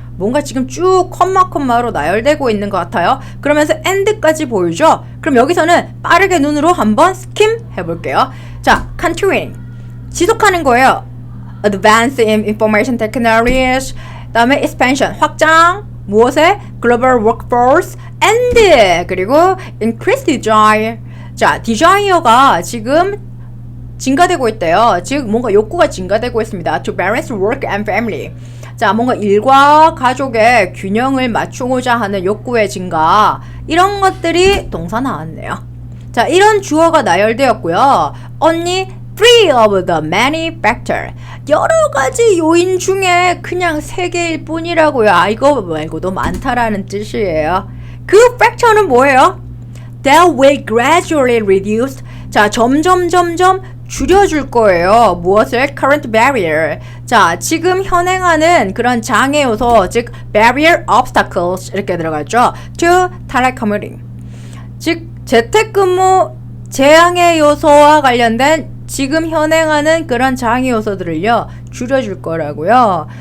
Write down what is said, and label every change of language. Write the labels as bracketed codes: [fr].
[ko] 뭔가 지금 쭉 콤마로 나열되고 있는 것 같아요. 그러면서 end까지 보이죠? 그럼 여기서는 빠르게 눈으로 한번 스킴 해볼게요. [en] 자, continuing. [ko] 지속하는 거예요. [en] Advance in information technologies. [ko] 다음에 expansion. [en] 확장. 무엇에? Global workforce. And. 그리고 increase desire. [ko] 자, desire가 지금 증가되고 있대요. 즉 뭔가 욕구가 증가되고 있습니다. [en] To balance work and family. [ko] 자, 뭔가 일과 가족의 균형을 맞추고자 하는 욕구의 증가. 이런 것들이 동사 나왔네요. 자, 이런 주어가 나열되었고요. [en] Only three of the many factors. [ko] 여러 가지 요인 중에 그냥 3개일 뿐이라고요. 이거 말고도 많다라는 뜻이에요. 그 factor는 뭐예요? [en] That will gradually reduce. [ko] 자, 점점 줄여줄 거예요. 무엇을? [en] Current barrier. [ko] 자, 지금 현행하는 그런 장애 요소, 즉 barrier obstacles 이렇게 들어갔죠. [en] To telecommuting. [ko] 즉 재택근무 재앙의 요소와 관련된 지금 현행하는 그런 장애 요소들을요 줄여줄 거라고요.